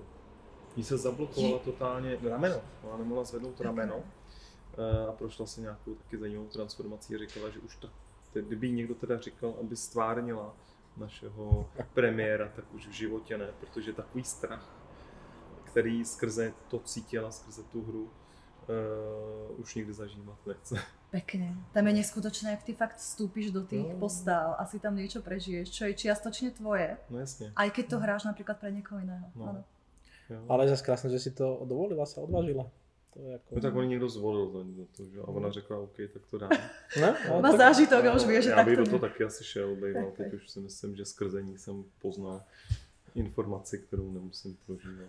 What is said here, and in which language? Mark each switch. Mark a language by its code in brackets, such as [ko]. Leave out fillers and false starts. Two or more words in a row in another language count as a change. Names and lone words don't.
[cs] Jí se zablokovala totálně rameno, ona nemohla zvednout rameno a prošla si nějakou taky zajímavou transformací a říkala, že už tak, kdyby někdo teda říkal, aby stvárnila našeho premiéra, tak už v životě ne, protože takový strach, který skrze to cítila, skrze tu hru, už nikdy zažívat nechce. [sk] Pekne. Tam je neskutočné, jak ty fakt vstúpiš do tých postáv, asi tam niečo prežiješ, čo je čiastočne tvoje. No jasne. Aj keď to hráš napríklad pre niekoho iného. No. Áno. [cs] Ale je zase krásné, že si to dovolila, se odvážila. To je jako... No tak on někdo zvolil to, že? A ona řekla, OK, tak to dám. No, [sk] má zážitok a už vie, že [cs] já tak bych to do toho taky asi šel, bejval. Teď už si myslím, že skrze ní jsem poznal informaci, kterou nemusím prožívat.